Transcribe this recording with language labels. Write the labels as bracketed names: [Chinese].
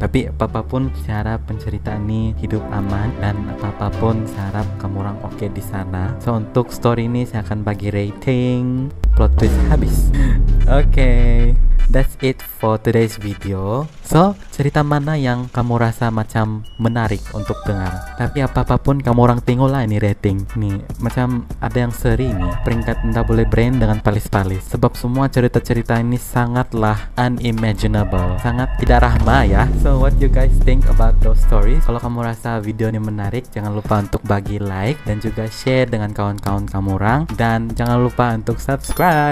[Malay] Tapi apapun, saya harap pencerita ini hidup aman, dan apapun saya harap kamu orang oke di sana. So untuk story ini saya akan bagi rating plot twist habis. [English] Okay, that's it for today's video. [Malay] So cerita mana yang kamu rasa macam menarik untuk dengar? Tapi apapun kamu orang tengoklah ini rating nih, macam ada yang seri nih peringkat Nda Boleh Brain dengan palis-palis. Sebab semua cerita-cerita ini sangatlah unimaginable, sangat tidak rahma ya. [English] So what you guys think about those stories? [Malay] Kalau kamu rasa video ini menarik, jangan lupa untuk bagi like dan juga share dengan kawan-kawan kamu orang, dan jangan lupa untuk subscribe.